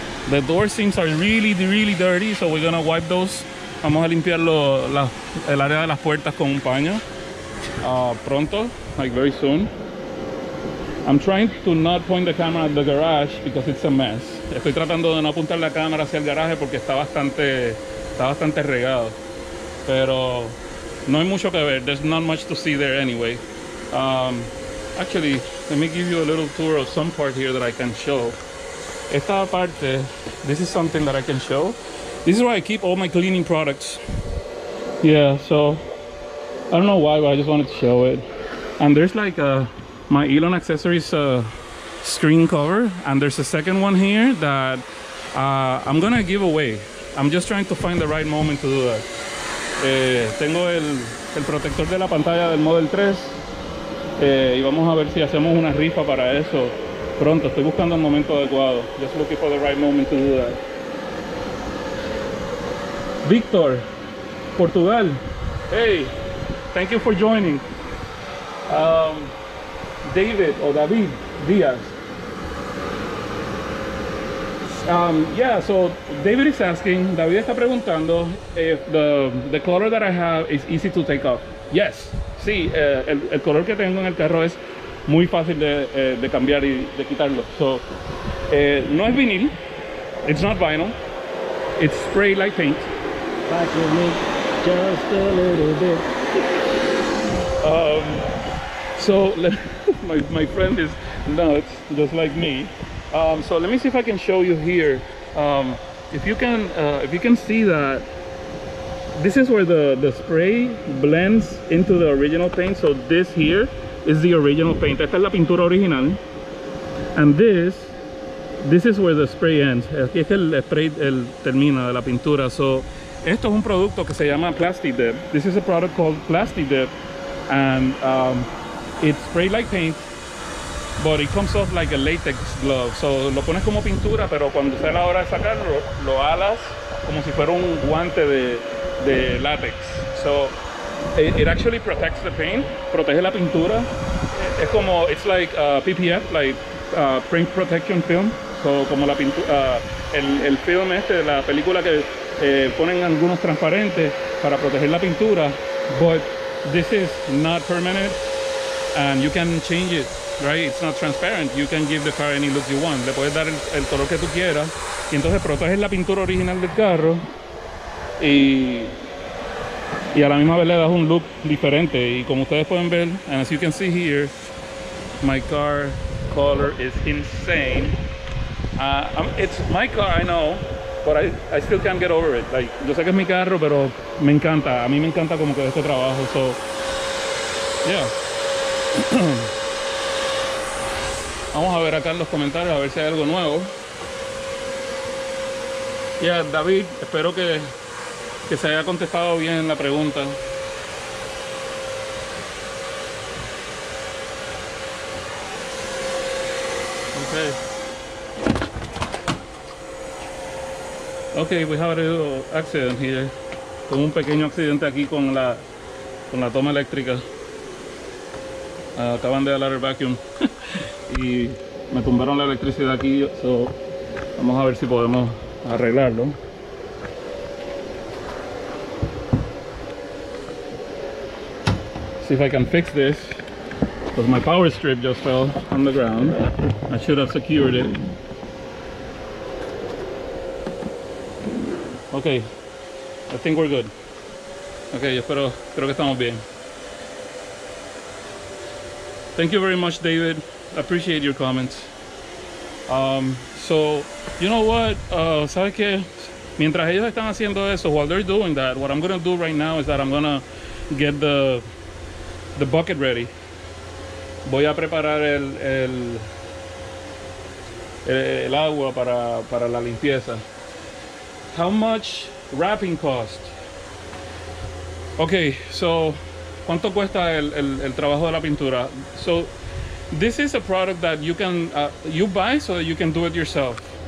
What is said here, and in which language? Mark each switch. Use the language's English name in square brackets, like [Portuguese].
[English] The door seams are really dirty, so we're gonna wipe those. [Spanish] Vamos a limpiar el área de las puertas con un paño pronto, [English] like very soon. I'm trying to not point the camera at the garage because it's a mess. [Spanish] Estoy tratando de no apuntar la cámara hacia el garaje porque está bastante regado. Pero no hay mucho que ver. [English] There's not much to see there anyway. Actually, let me give you a little tour of some part here that I can show. [Spanish] Esta parte, [English] this is something that I can show. This is where I keep all my cleaning products. Yeah, so I don't know why, but I just wanted to show it. And there's like my Elon Accessories screen cover, and there's a second one here that I'm gonna give away. I'm just trying to find the right moment to do that. [Spanish] Tengo el protector de la pantalla del Model 3 y vamos a ver si hacemos una rifa para eso pronto. Estoy buscando el momento adecuado. [English] Just looking for the right moment to do that. Víctor, Portugal. Hey, thank you for joining. David Diaz. Yeah, so David is asking, [Spanish] David está preguntando [English] if the color that I have is easy to take off. Yes, [Spanish] sí, el color que tengo en el carro es muy fácil de cambiar y de quitarlo. [English] So, [Spanish] no es vinil, [English] it's not vinyl, it's spray like paint. Back with me just a little bit. So my friend is nuts, just like me. So let me see if I can show you here. If you can see that this is where the spray blends into the original paint. So this here is the original paint. [Spanish] Esta es la pintura original. [English] And this is where the spray ends. [Spanish] Aquí es que el spray termina de la pintura. So esto es un producto que se llama Plastic Dip. [English] This is a product called Plastic Dip, and it's spray like paint, but it comes off like a latex glove. [Spanish] So lo pones como pintura, pero cuando sea la hora de sacarlo, lo alas como si fuera un guante de látex. [English] So it actually protects the paint, [Spanish] protege la pintura. Es como, [English] it's like PPF, like print protection film. [Spanish] So como la pintura, el film este de la película que ponen algunos transparentes para proteger la pintura, [English] but this is not permanent and you can change it, right? It's not transparent. You can give the car any look you want. [Spanish] Le puedes dar el color que tú quieras y entonces proteges la pintura original del carro y a la misma vez le das un look diferente. Y como ustedes pueden ver, [English] and as you can see here, my car color is insane. It's my car, I know, but I still can't get over it. [Spanish] Like, yo sé que es mi carro, pero me encanta. A mí me encanta como que este trabajo. [English] So, yeah. [Spanish] Vamos a ver acá en los comentarios a ver si hay algo nuevo. Yeah, David, espero que se haya contestado bien la pregunta. [English] Okay, we have a little accident here. [Spanish] Con un pequeño accidente aquí con la toma eléctrica. Acaban de alar el vacuum y me tumbaron la electricidad aquí. So, vamos a ver si podemos arreglarlo. [English] See if I can fix this, because my power strip just fell on the ground. I should have secured it. Okay, I think we're good. [Spanish] Okay, creo que estamos bien. [English] Thank you very much, David. I appreciate your comments. So, you know what? [Spanish] ¿Sabes qué? Mientras ellos están haciendo eso, [English] while they're doing that, what I'm gonna do right now is that I'm gonna get the bucket ready. [Spanish] Voy a preparar el agua para la limpieza. [English] How much wrapping cost? [Spanish] Okay, so ¿cuánto cuesta el trabajo de la pintura? [English] So this is a product that you can you buy so that you can do it yourself.